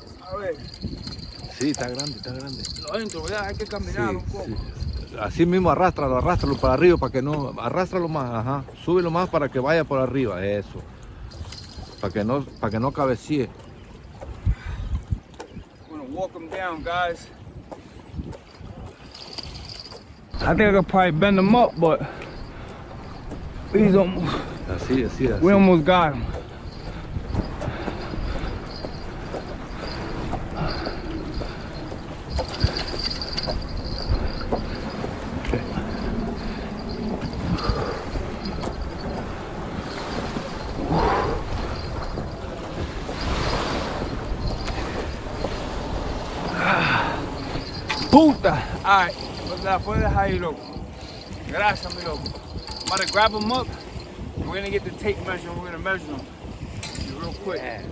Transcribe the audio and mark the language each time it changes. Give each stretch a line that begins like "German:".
Spanish: A ver. Sí, está grande, está grande. Lo entro, ¿verdad? Hay que caminar Sí, un poco. sí. Así mismo arrástralo para arriba para que no, arrástralo más, ajá. Súbelo más para que vaya por arriba, eso. Para que no cabecee.
English: I'm gonna walk them down, guys. I think I could probably bend them up, but he's almost.
Spanish: Así.
English: We almost got him.
Spanish: Puta! Alright, la puedes dejar ahí, loco. Gracias, mi loco.
English: I'm about to grab them up. We're gonna get the tape measure and we're gonna measure them real quick.